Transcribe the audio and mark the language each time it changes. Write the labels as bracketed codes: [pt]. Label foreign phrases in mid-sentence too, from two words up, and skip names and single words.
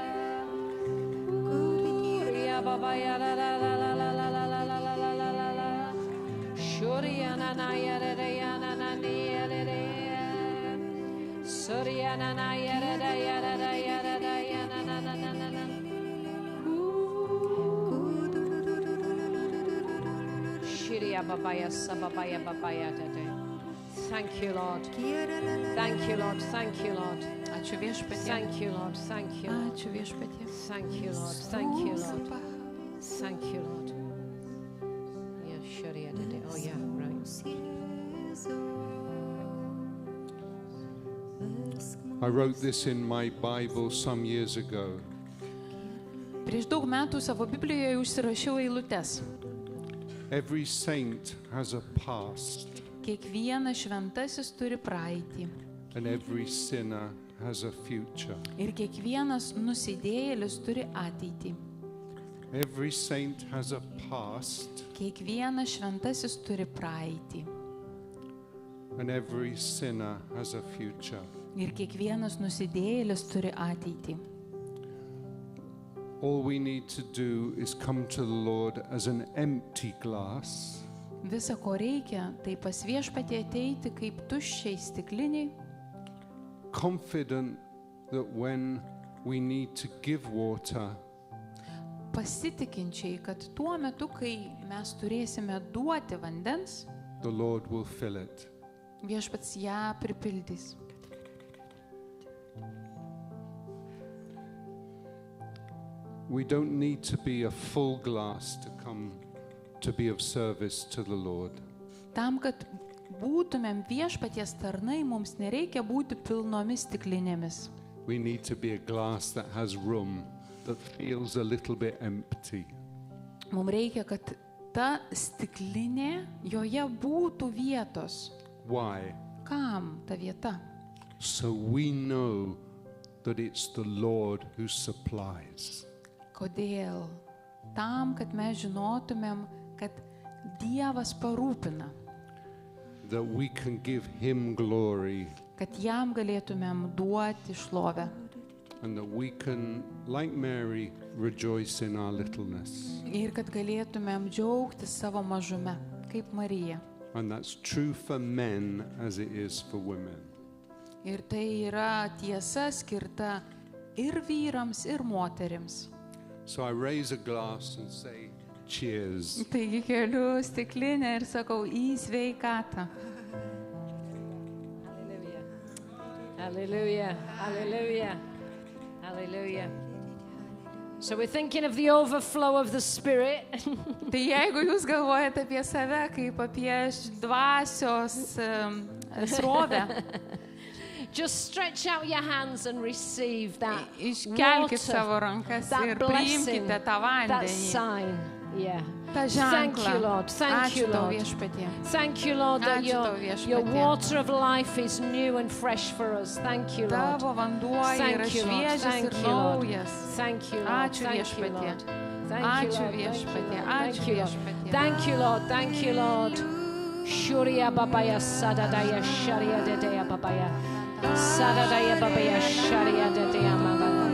[en] Korea babaya da da la la la la la la la la la la la. Shoria na na ya da da ya na na ni ya da da ya. Soria na na ya da da ya da da ya da da ya na na na na na na. Shiria babaya sababaya babaya da da. Thank you, Lord. Thank you, Lord. Thank you, Lord. [lt] Ačiū viešpatie. [en] Thank you, Lord. Thank you. Lord. [lt] Ačiū viešpatie. [en] Thank you, Lord. Thank you, Lord. Thank you, Lord. Yeah, Sharia did it. Oh, yeah, right. I wrote this in my Bible some years ago. [lt] Prieš daug metų savo Biblijoje užsirašiau eilutes. [en] Every saint has a past, [lt] Kiekvienas šventasis turi praeitį. [en] and every sinner has a future. [lt] Ir kiekvienas nusidėjėlis turi ateitį. [en] Every saint has a past, [lt] Kiekvienas šventasis turi praeitį. [en] and every sinner has a future. [lt] Ir kiekvienas nusidėjėlis turi ateitį. [en] All we need to do is come to the Lord as an empty glass, [lt] Visa, ko reikia, tai pas viešpatį ateiti kaip tuščiai stikliniai, [en] confident that when we need to give water, [lt] pasitikinčiai, kad tuo metu, kai mes turėsime duoti vandens, [en] the Lord will fill it. [lt] viešpats ją pripildys. [en] We don't need to be a full glass to come to be of service to the Lord. [lt] Tam, kad būtumėm viešpaties tarnai, mums nereikia būti pilnomis stiklinėmis. [en] We need to be a glass that has room, that feels a little bit empty. [lt] Mums reikia, kad ta stiklinė, joje būtų vietos. [en] Why? [lt] Kam ta vieta? [en] So we know that it's the Lord who supplies. [lt] Kodėl? Tam, kad mes žinotumėm, kad Dievas parūpina, [en] That we can give Him glory, [lt] kad jam galėtumėm duoti šlovę [en] and that we can, like Mary, rejoice in our littleness. [lt] ir kad galėtumėm džiaugtis savo mažume, kaip Marija. [en] And that's true for men as it is for women. [lt] Ir tai yra tiesa skirta ir vyrams, ir moterims. [en] So I raise a glass and say, cheers. [lt] Taigi keliu stiklinę ir sakau į sveikatą. [en] Hallelujah. Hallelujah. Hallelujah. So we're thinking of the overflow of the Spirit. [lt] Tai jeigu jūs galvojate apie save kaip apie dvasios srovę, [en] Just stretch out your hands and receive that [lt] iškelkit [en] water, [lt] savo rankas [en] that [lt] ir [en] blessing, [lt] priimkite tą [en] that [lt] vandenį, [en] sign. Yeah. [lt] tą [en] Thank you, [lt] ženklą. [en] Lord. Thank you, [lt] Ačiū tau [en] Lord. [lt] viešpatie. [en] Thank you, Lord, that [lt] Ačiū tau, [en] your [lt] viešpatie. [en] water of life is new and fresh for us. Thank you, Lord. [lt] Tavo vanduo yra [en] Thank you, Lord. [lt] šviežias [en] Thank [lt] ir [en] you, Lord. [lt] naujas. [en] Thank you, Lord. [lt] Ačiū [en] Thank you, [lt] viešpatie. [en] Lord. Thank you, [lt] Ačiū [en] Lord. [lt] viešpatie. [en] Thank [lt] Ačiū [en] you, Lord. [lt] viešpatie. [en] Thank you, Lord. Thank you, Lord. Shuria babaya sadadaya sharia dedaya babaya. Sadadaya babaya sharia dedaya babaya.